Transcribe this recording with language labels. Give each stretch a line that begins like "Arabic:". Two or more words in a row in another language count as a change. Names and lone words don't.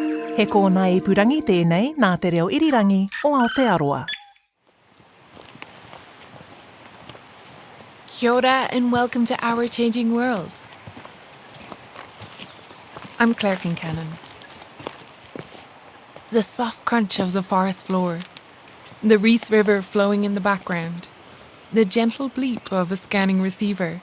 Māori: He kōna I purangi tēnei nā te reo irirangi o Aotearoa. Kia ora
English: and welcome to Our Changing World. I'm Claire Kincannon. The soft crunch of the forest floor, the Rees River flowing in the background, the gentle bleep of a scanning receiver.